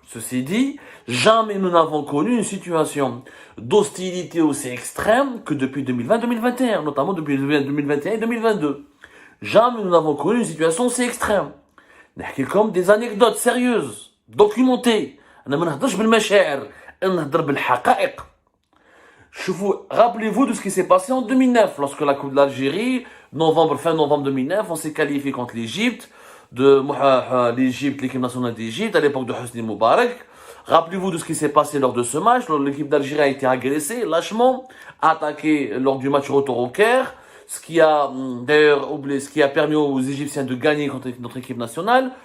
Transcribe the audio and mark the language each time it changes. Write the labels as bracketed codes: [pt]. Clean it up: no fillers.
[fr] Ceci dit, jamais nous n'avons connu une situation d'hostilité aussi extrême que depuis 2020-2021, notamment depuis 2021 et 2022. Jamais nous n'avons connu une situation aussi extrême. [ar] نحكي لكم [fr] des anecdotes sérieuses, documentées. [ar] أنا ما نهضرش بالمشاعر، أنا نهضر بالحقائق. [fr] Rappelez-vous de ce qui s'est passé en 2009, lorsque la Coupe de l'Algérie, fin novembre 2009, on s'est qualifié contre l'Égypte, l'équipe nationale d'Égypte, à l'époque de Hosni Moubarak. Rappelez-vous de ce qui s'est passé lors de ce match. L'équipe d'Algérie a été agressée, lâchement, attaquée lors du match retour au Caire, ce qui a permis aux Égyptiens de gagner contre notre équipe nationale.